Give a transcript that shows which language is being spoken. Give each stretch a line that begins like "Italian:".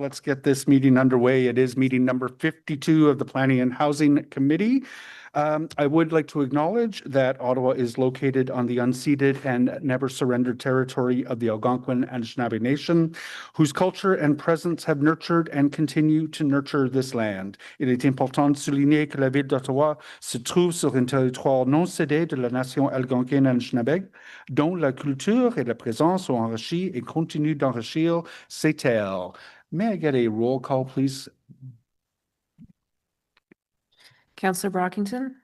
English: Let's get this meeting underway. It is meeting number 52 of the Planning and Housing Committee. I would like to acknowledge that Ottawa is located on the unceded and never surrendered territory of the Algonquin and Anishinaabe Nation, whose culture and presence have nurtured and continue to nurture this land.
French: Il est important de souligner que la ville d'Ottawa se trouve sur un territoire non cédé de la nation algonquine Anishinaabe, dont la culture et la présence ont enrichi et continuent d'enrichir ces terres.
English: May I get a roll call, please? Councillor Brockington,